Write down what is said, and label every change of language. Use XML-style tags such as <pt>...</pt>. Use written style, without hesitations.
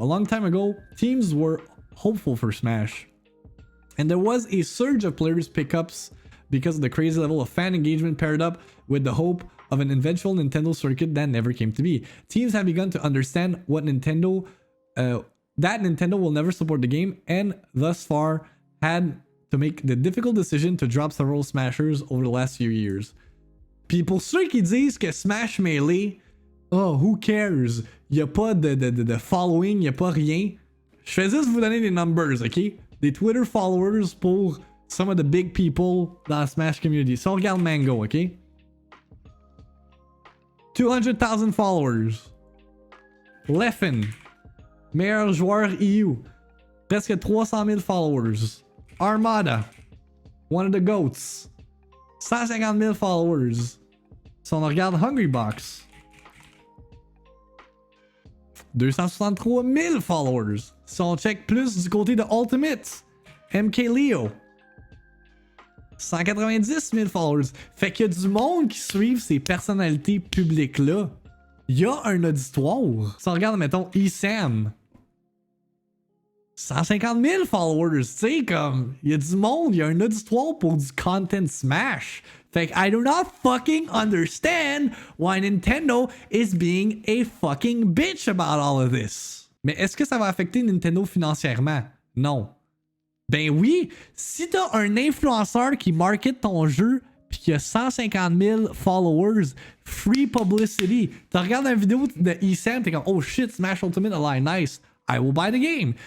<en>A long time ago, teams were hopeful for Smash, and there was a surge of players pickups because of the crazy level of fan engagement paired up with the hope of an eventual Nintendo circuit that never came to be. Teams have begun to understand what Nintendo will never support the game, and thus far had to make the difficult decision to drop several Smashers over the last few years.</en> <fr>Puis pour ceux qui disent que Smash Melee,</fr> <en>oh, who cares?</en> <fr>Y a pas de following, y a pas rien. Je fais juste vous donner des numbers, ok? Des Twitter followers pour</fr> <en>some of the big people</en> <fr>dans la Smash community. Si on regarde Mango, ok? 200,000 followers. Leffen, meilleur joueur EU, presque 300 000 followers.</fr> <en>Armada, one of the goats, 150 000 followers.</en> <fr>Si on regarde Hungrybox, 263 000 followers. Si on check plus du côté de Ultimate, MK Leo, 190 000 followers. Fait qu'il y a du monde qui suivent ces personnalités publiques-là. Il y a un auditoire. Si on regarde, mettons, Sam, 150 000 followers. Tu sais, comme, il y a du monde, il y a un auditoire pour du content smash. Fait que</fr> <en>I do not fucking understand why Nintendo is being a fucking bitch about all of this.</en> <fr>Mais est-ce que ça va affecter Nintendo financièrement? Non. Ben oui, si t'as un influenceur qui market ton jeu pis qu'il y a 150 000 followers,</fr> <en>free publicity.</en> <fr>Tu regardes une vidéo de Sam, t'es comme, oh shit, Smash Ultimate Align, nice.</fr> <en>I will buy the game.</en>